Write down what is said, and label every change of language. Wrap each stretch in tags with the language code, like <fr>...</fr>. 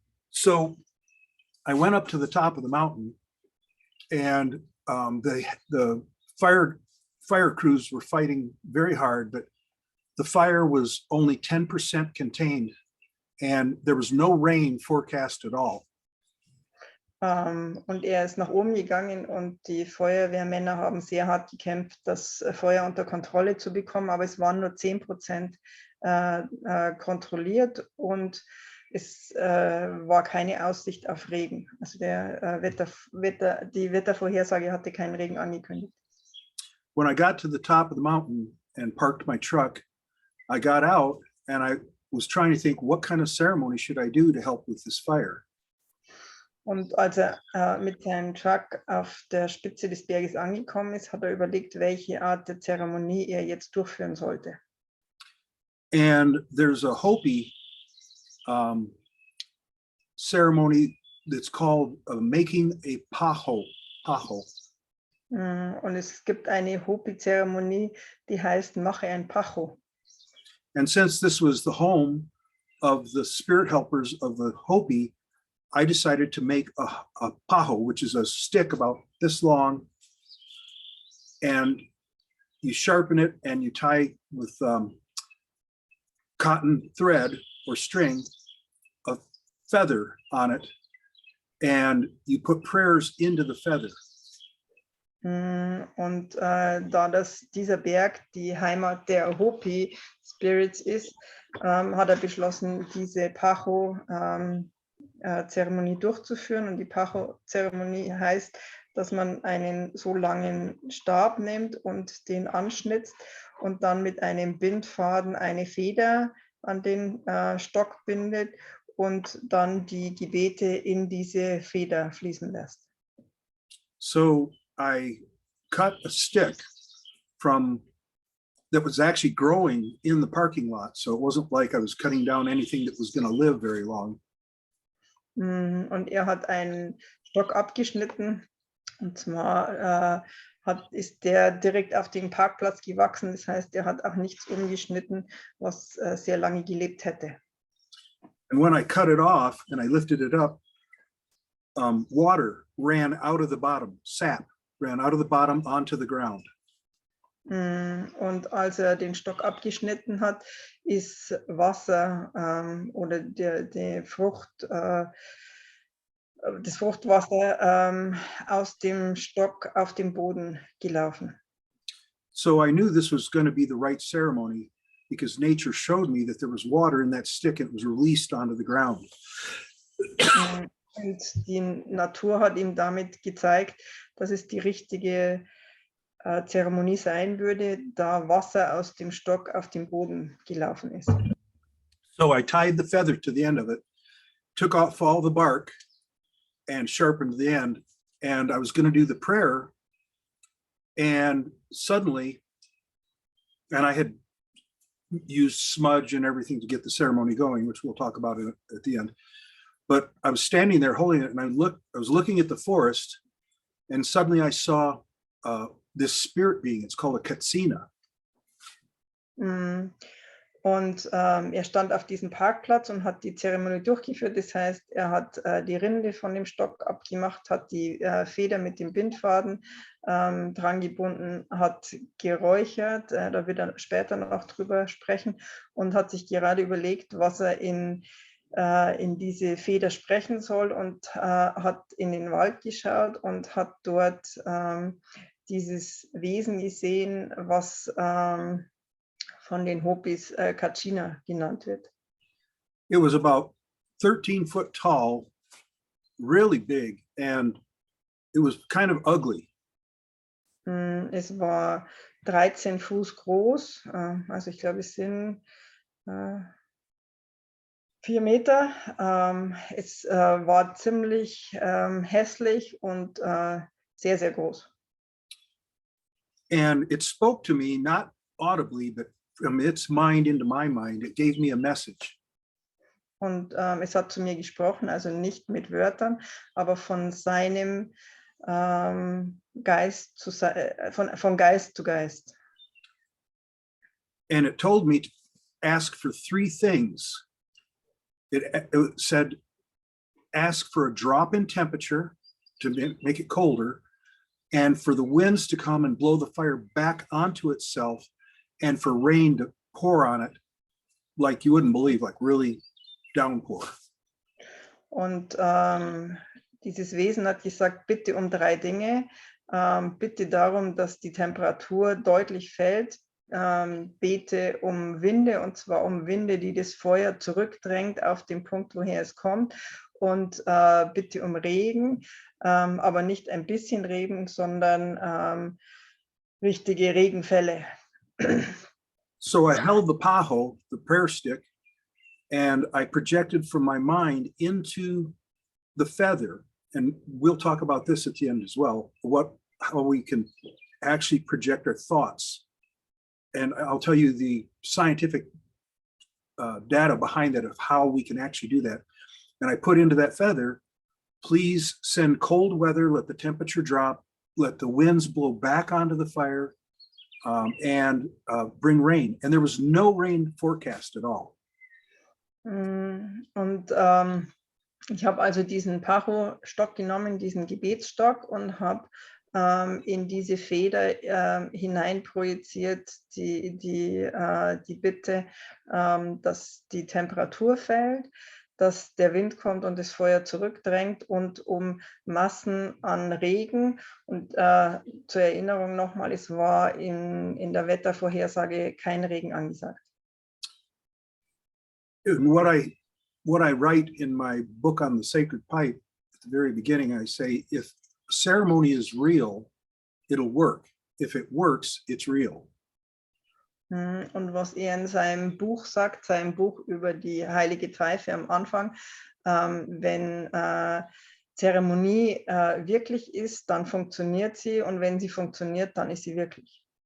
<en>So I went up to the top of the mountain, and the fire crews were fighting very hard, but the fire was only 10% contained, and there was no rain forecast at all.</en> <de>Und er ist nach oben gegangen und die Feuerwehrmänner haben sehr hart gekämpft, das Feuer unter Kontrolle zu bekommen, aber es waren nur 10% kontrolliert und es war keine Aussicht auf Regen. Also die Wettervorhersage hatte keinen Regen angekündigt.</de> <en>When I got to the top of the mountain and parked my truck, I got out and I was trying to think, what kind of ceremony should I do to help with this fire?</en> <de>Und als er mit seinem Truck auf der Spitze des Berges angekommen ist, hat er überlegt, welche Art der Zeremonie er jetzt durchführen sollte.</de> <en>And there's a Hopi ceremony that's called making a paho.</en> <de>Und es gibt eine Hopi-Zeremonie, die heißt Mache ein Pacho.</de> <en>And since this was the home of the spirit helpers of the Hopi, I decided to make a paho, which is a stick about this long, and you sharpen it and you tie with cotton thread or string a feather on it, and you put prayers into the feather.</en> <de>Und da dieser Berg die Heimat der Hopi Spirits ist, hat er beschlossen, diese Pacho Zeremonie durchzuführen. Und die Pacho-Zeremonie heißt, dass man einen so langen Stab nimmt und den anschnitzt und dann mit einem Bindfaden eine Feder an den Stock bindet und dann die Gebete in diese Feder fließen lässt.</de> <en>So I cut a stick from that was actually growing in the parking lot. So it wasn't like I was cutting down anything that was going to live very long.</en> <de>Und er hat einen Stock abgeschnitten, und zwar ist der direkt auf dem Parkplatz gewachsen. Das heißt, er hat auch nichts umgeschnitten, was sehr lange gelebt hätte.</de> <en>And when I cut it off and I lifted it up, water ran out of the bottom, sap ran out of the bottom onto the ground.</en> <de>Und als er den Stock abgeschnitten hat, ist Wasser oder die Frucht, das Fruchtwasser aus dem Stock auf den Boden gelaufen.</de> <en>So I knew this was going to be the right ceremony because nature showed me that there was water in that stick and it was released onto the ground.</en> <de>Und die Natur hat ihm damit gezeigt, dass es die richtige Zeremonie sein würde, da Wasser aus dem Stock auf den Boden gelaufen ist.</de> <en>So I tied the feather to the end of it, took off all the bark and sharpened the end. And I was going to do the prayer. And suddenly, and I had used smudge and everything to get the ceremony going, which we'll talk about at the end. But I was standing there holding it and I was looking at the forest and suddenly I saw this spirit being, it's called a katsina.</en> <de>Und er stand auf diesem Parkplatz und hat die Zeremonie durchgeführt. Das heißt, er hat die Rinde von dem Stock abgemacht, hat die Feder mit dem Bindfaden dran gebunden, hat geräuchert, da wird er später noch drüber sprechen, und hat sich gerade überlegt, was er in diese Feder sprechen soll, und hat in den Wald geschaut und hat dort dieses Wesen gesehen, was von den Hopis Kachina genannt wird.</de> <en>It was about 13 foot tall, really big, and it was kind of ugly.</en> <de>Es war 13 Fuß groß, also ich glaube, es sind 4 Meter. Es war ziemlich hässlich und sehr, sehr groß.</de> <en>And it spoke to me, not audibly, but from its mind into my mind. It gave me a message.</en> <de>Und es hat zu mir gesprochen, also nicht mit Wörtern, aber von seinem Geist von Geist zu Geist.</de> <en>And it told me to ask for 3 things. It said, ask for a drop in temperature to make it colder, and for the winds to come and blow the fire back onto itself, and for rain to pour on it like you wouldn't believe, like really downpour.</en> <de>Und dieses Wesen hat gesagt, bitte um 3 Dinge. Bitte darum, dass die Temperatur deutlich fällt. Bete um Winde, und zwar um Winde, die das Feuer zurückdrängt auf den Punkt, woher es kommt. Und bitte um Regen, aber nicht ein bisschen Regen, sondern richtige Regenfälle.</de> <en>So I held the paho, the prayer stick, and I projected from my mind into the feather. And we'll talk about this at the end as well, how we can actually project our thoughts. And I'll tell you the scientific data behind that of how we can actually do that. And I put into that feather, please send cold weather, let the temperature drop, let the winds blow back onto the fire, and bring rain. And there was no rain forecast at all.</en> <de>Und ich habe also diesen Pacho-Stock genommen, diesen Gebetsstock, und habe in diese Feder hineinprojiziert die Bitte, dass die Temperatur fällt, dass der Wind kommt und das Feuer zurückdrängt, und um Massen an Regen. Und zur Erinnerung nochmal, es war in der Wettervorhersage kein Regen angesagt.</de> <en>And what I write in my book on the sacred pipe, at the very beginning, I say, if ceremony is real, it'll work. If it works, it's real.</en> <de>Und was er in seinem Buch sagt, seinem Buch über die heilige Pfeife am Anfang, wenn Zeremonie wirklich ist, dann funktioniert sie, und wenn sie funktioniert, dann ist sie wirklich.</de>